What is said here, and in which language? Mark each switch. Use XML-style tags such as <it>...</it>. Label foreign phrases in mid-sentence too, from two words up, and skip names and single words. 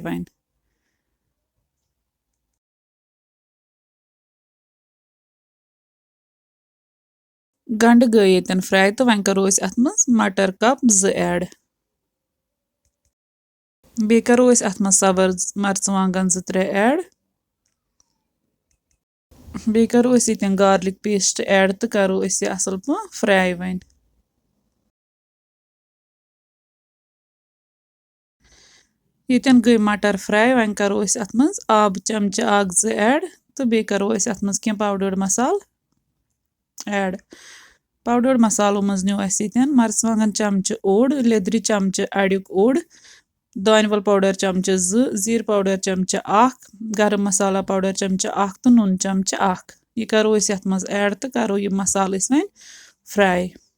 <ks>वन गंड गई ये फ्राई तो वह करो अत मज मटर कप 2 ऐड। बे करो अत मज सब्ज मर्चवांगन 2-3 ऐड। बे करो ये</ks> <en>garlic paste</en> <ks>ऐड तो करो यह असल पे फ्राई। वन ये गई मटर फ्राई वह करो अत मज आब चमच 1-2 ऐड तो बे करो अत मज कह पाउडर्ड मसाल ऐड। पाउडर्ड मसालों मज न्यू मर्चवांगन चमच ओड लेदरि चमच अड़ुक ओड दानवल पाउडर चमच 2 जीर पाउडर चमच 1 गरम मसाला पाउडर चमच 1 तो नून चमच 1 यह करो अत मज ऐड तो करो यह मसाल वन फ्राई।</ks>